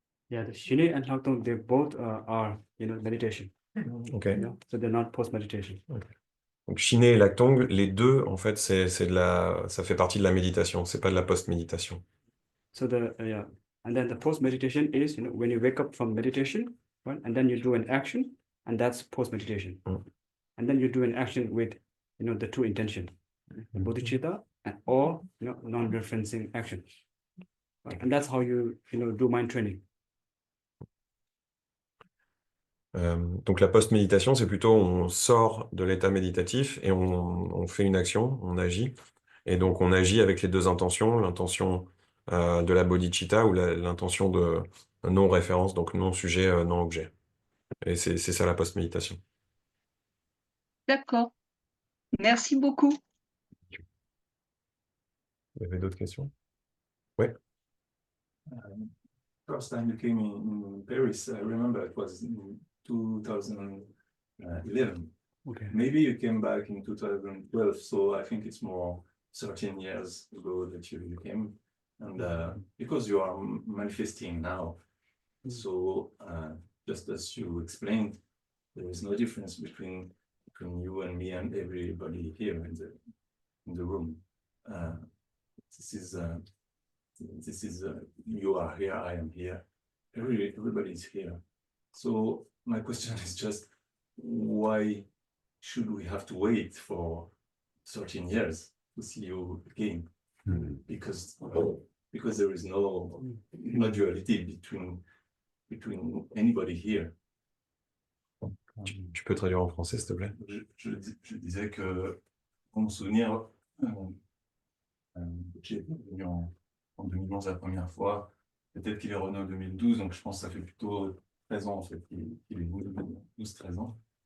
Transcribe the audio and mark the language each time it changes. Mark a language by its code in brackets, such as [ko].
[en] Yeah, the Shine and Lactong, they both are, meditation. Ok. So they're not post-meditation. [fr] Donc Shiné et Lactong, les deux, en fait, ça fait partie de la méditation, c'est pas de la post-méditation. [en] So yeah, and then the post-meditation is, when you wake up from meditation, right, and then you do an action, and that's post-meditation. And then you do an action with, the true intention, the bodhicitta, or, non-referencing action. Right? And that's how you, do mind training. [fr] Donc la post-méditation, c'est plutôt on sort de l'état méditatif et on fait une action, on agit. Et donc on agit avec les deux intentions, l'intention de la bodhicitta ou l'intention de non-référence, donc non-sujet, non-objet. Et c'est ça la post-méditation. D'accord. Merci beaucoup. Vous avez d'autres questions? Oui. [en] First time you came in Paris, I remember it was in 2011. Okay. Maybe you came back in 2012, so I think it's more 13 years ago that you came. And because you are manifesting now, so just as you explained, there is no difference between you and me and everybody here in the room. This is you are here, I am here, everybody is here. So my question is just, why should we have to wait for 13 years to see you again? Because there is no duality between anybody here. [fr] Tu peux traduire en français, s'il te plaît? Je disais que, mon souvenir, j'ai venu en 2011 la première fois. Peut-être qu'il est revenu en 2012, donc je pense que ça fait plutôt 13 ans en fait qu'il est venu, 12-13 ans.